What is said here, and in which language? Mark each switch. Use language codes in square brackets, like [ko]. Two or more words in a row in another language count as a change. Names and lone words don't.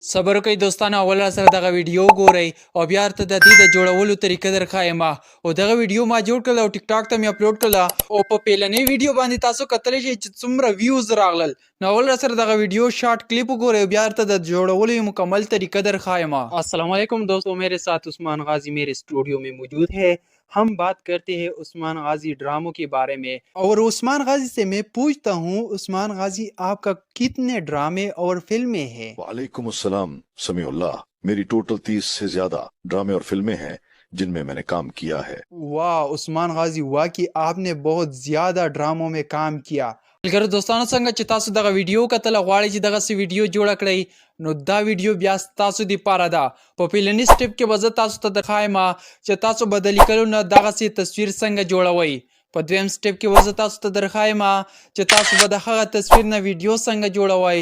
[ps] صبر وکړئ دوستانو، اول را سره دغه ویډیو ګورئ او بیا ورته د دې د جوړولو طریقه درښایم. او دغه ویډیو ما جوړ کړله او ټیک ټاک ته مې اپلوډ کړله او په پیلنۍ ویډیو باندې تاسو کتلی شئ چې څومره ویوز راغلل. نو اول را سره دغه ویډیو شارټ کلیپ وګورئ او بیا ورته د جوړولو یو مکمل طریقه درښایم. [ur] السلام علیکم دوستوں، میرے ساتھ عثمان غازی میرے اسٹوڈیو میں موجود ہے. ہم بات کرتے ہیں عثمان غازی ڈراموں کے بارے میں اور عثمان غازی سے میں پوچھتا ہوں، عثمان غازی آپکا کتنے ڈرامے اور فلمیں ہیں? وعلیکم السلام سمیع اللہ، میری ٹوٹل 30 سے زیادہ ڈرامے اور فلمیں ہیں جن میں میں نے کام کیا ہے. واہ عثمان غازی، واہ کہ آپ نے بہت زیادہ ڈراموں میں کام کیا. ملګرو دوستانو، څنګه چې تاسو دغه ویډیو کتله غواړئ چې دغسې ویډیو جوړه کړئ، نو دا ویډیو بیا ستاسو دپاره ده. په پیلني سټپ کې به زه تاسو ته درښایم چې تاسو به د لیکلو نه دغسې تصویر څنګه جوړوئ. په دویم سټپ کې به زه تاسو ته درښایم چې تاسو به د هغه تصویر نه ویډیو څنګه جوړوئ.